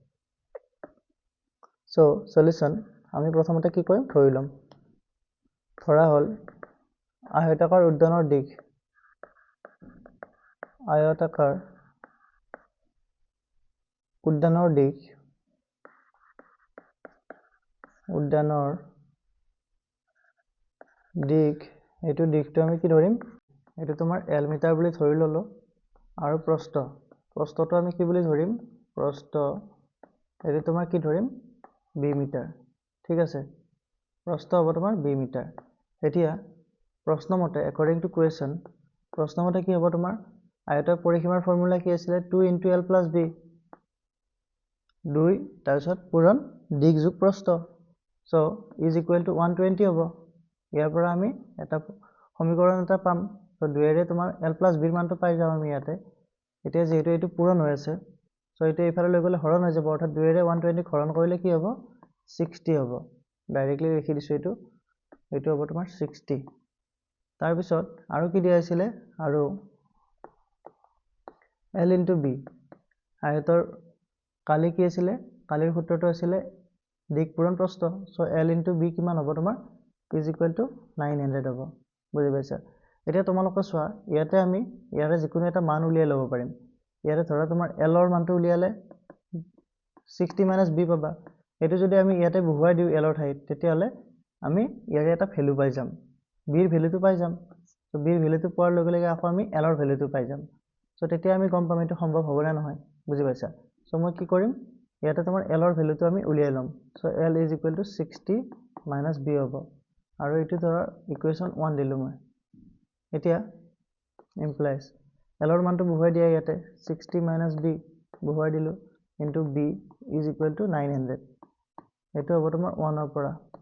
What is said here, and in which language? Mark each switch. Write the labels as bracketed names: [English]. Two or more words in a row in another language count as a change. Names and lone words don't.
[Assamese] সো সলিউশন আমি প্ৰথমতে কি কৰিম ধৰি লম ধৰা হল আয়তাকাৰ উদ্যানৰ দিগ এইটো দিগটো আমি কি ধৰিম এইটো তোমাৰ l মিটাৰ বুলি ধৰি ললো আৰু প্ৰস্থটো আমি কি বুলি ধৰিম প্ৰস্থ এইটো তোমাৰ কি ধৰিম b মিটাৰ ঠিক আছে প্ৰস্থ হ'ব তোমাৰ b মিটাৰ এতিয়া প্ৰশ্নমতে [English] according to question [Assamese] প্ৰশ্নমতে কি হ'ব তোমাৰ আয়তৰ পৰিসীমাৰ ফৰ্মুলা কি আছিল 2 * l + b 2 তাৰপিছত পূৰণ দিগ যোগ প্ৰস্থ সো [English] is equal to [Assamese] 120 হ'ব ইয়াৰ পৰা আমি এটা সমীকৰণ এটা পাম সো 2 এৰে তোমাৰ l + b ৰ মানটো পাই যাম আমি ইয়াতে এতিয়া যেহেতু এইটো পূৰণ হৈ আছে সো এইটো এইফালে লৈ গ'লে হৰণ হৈ যাব অৰ্থাৎ 2 এৰে 120 হৰণ কৰিলে কি হ'ব 60 হ'ব ডাইৰেক্টলি লিখি দিছো এইটো হ'ব তোমাৰ 60 তাৰ পিছত আৰু কি দিয়া আছিল আৰু l * b আয়তৰ কালি কি আছিল কালিৰ সূত্ৰটো আছিল দিগ পূৰণ প্ৰস্থ সো l * b কিমান হ'ব তোমাৰ [English] is equal to [Assamese] 900 হ'ব বুজি পাইছা এতিয়া তোমালোকে চোৱা ইয়াতে আমি ইয়াৰে যিকোনো এটা মান উলিয়াই ল'ব পাৰিম ইয়াতে ধৰা তোমাৰ L ৰ মানটো উলিয়ালে 60 - b পাবা এটো যদি আমি ইয়াতে বহুৱাই দিও L ৰ ঠাইত তেতিয়াহলে আমি ইয়াৰে এটা ভ্যালু পাই যাম b ৰ ভ্যালুটো পাই যাম তো b ৰ ভ্যালুটো পোৱাৰ লগে লগে আকৌ আমি L ৰ ভ্যালুটো পাই যাম সো তেতিয়া আমি গম পাম এটো সম্ভৱ হ'ব না নহয় বুজি পাইছা সো মই কি কৰিম ইয়াতে তোমাৰ L ৰ ভ্যালুটো আমি উলিয়াই লম সো L = 60 - b হ'ব আৰু এটো ধৰা ইকুৱেচন 1 দিলো মই এতিয়া implies L ৰ মানটো বহুৱাই দিয়া ইয়াতে 60 - b বহুৱাই দিলো into b = 900 এটো হ'ব তোমাৰ 1 ৰ পৰা